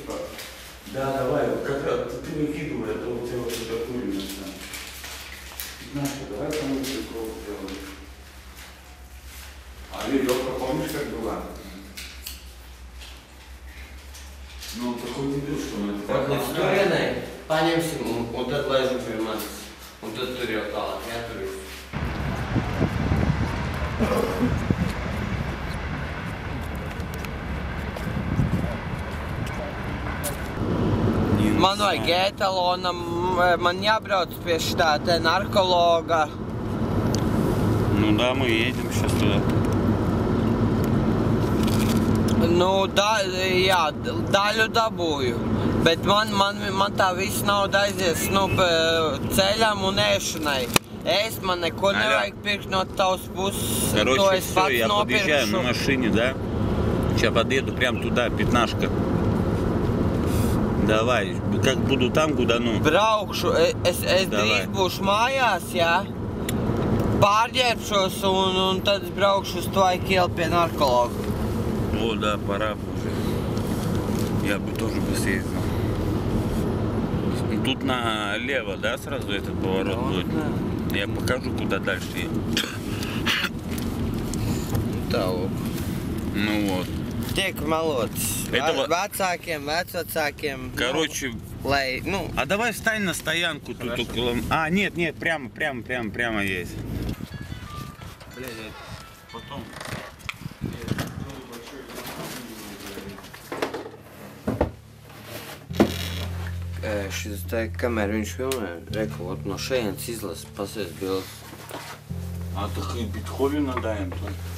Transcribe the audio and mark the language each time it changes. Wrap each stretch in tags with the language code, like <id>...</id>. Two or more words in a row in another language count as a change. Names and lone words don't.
<ru>Да, давай, как раз ты выкидывай, а то у тебя вот это курено там. Знаешь, давай там прикол сделаем. А веревка, помнишь, как была? Ну, такой дебил, что он это... Вот история,</ru> <lv>paņemsim un tad laižam pie manis. Un tad tur jau tālāk jāturīs. Man vajag etalona, man jābrauc pie šitā te narkologa.</lv> <ru>Ну да, мы едем сейчас туда.</ru> <lv>Nu, jā, daļu dabūju, bet man tā visa nauda aizies, nu, ceļam un ēšanai. Ēst man neko nevajag pirkt no tavas puses, to es pats nopirkšu.</lv> <ru>На машине, да? Сейчас подъеду прям туда, пятнашка. Давай, как буду там, гудану.</ru> <lv>Braukšu, es drīz būšu mājās, jā. Pārģērbšos un tad es braukšu uz Tvaika ielu pie narkologa.</lv> <ru>О, да, пора уже. Я бы тоже бы съездил. Тут налево, да, сразу этот поворот будет? Я покажу, куда дальше ехать.</ru> <lv>Tālāk.</lv> <ru>Ну вот.</ru> <lv>Tiek melots.</lv> <ru>Это</ru> <lv>Vecākiem, vecvecākiem.</lv> <ru>Короче,</ru> <lv>Lai,</lv> <ru>ну... А давай встань на стоянку тут около... А, нет, прямо есть. Блядь, потом...</ru> <lv>Šis te, kamēr viņš filmē, reku, no šejienes izlas, pasies bildes.</lv> <ru>А, так и Бетховена даем только.</ru>